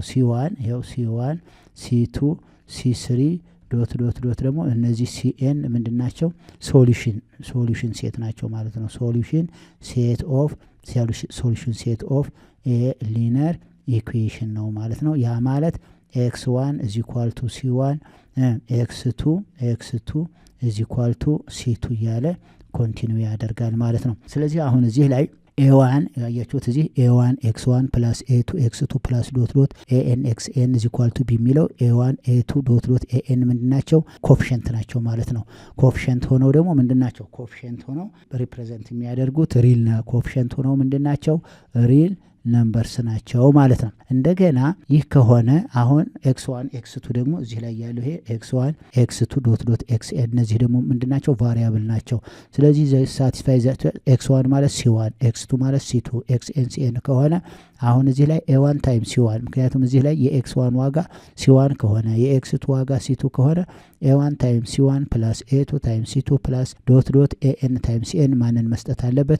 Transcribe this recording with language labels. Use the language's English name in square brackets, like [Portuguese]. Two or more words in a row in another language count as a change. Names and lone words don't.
[Amharic] c1 ይሄው [English] c1 c2 c3 dot dot dot [Amharic] ደግሞ እነዚህ cn ምንድናቸው? [English] solution set [Amharic] ናቸው ማለት ነው። [English] solution set of a linear equation [Amharic] ነው ማለት ነው። ያ ማለት [English] x1 is equal to c1 x2 is equal to c2 [Amharic] እያለ ኮንቲኒው ያደርጋል ማለት ነው። ስለዚህ አሁን እዚህ ላይ [English] a1 [Amharic] ያያችሁት እዚህ [English] a1 x1 plus a2 x2 plus dot dot an xn is equal to b [Amharic] የሚለው [English] a1 a2 dot dot an [Amharic] ምንድናቸው? ኮፊሸንት ናቸው ማለት ነው። ኮፊሸንት ሆነው ደግሞ ምንድናቸው? ኮፊሸንት ሆነው ሪፕሬዘንት የሚያደርጉት [English] real coefficient [Amharic] ሆነው ምንድናቸው? [English] real numbers [Amharic] ናቸው ማለት ነው። እንደገና ይህ ከሆነ አሁን x1 x2 ደግሞ እዚህ ላይ ያለው ይሄ x1 x2 [English] dot dot xn [Amharic] እነዚህ ደግሞ ምንድናቸው ቫሪያብል ናቸው። ስለዚህ ሳቲስፋይ x1 ማለት c1 x2 ማለት c2 xn cn ከሆነ አሁን እዚህ ላይ [English] a1 times c1 [Amharic] ምክንያቱም እዚህ ላይ የx1 ዋጋ c1 ከሆነ የx2 ዋጋ c2 ከሆነ [English] a1 times c1 plus a2 times c2 plus dot dot an times n [Amharic] ማንን መስጠት አለበት?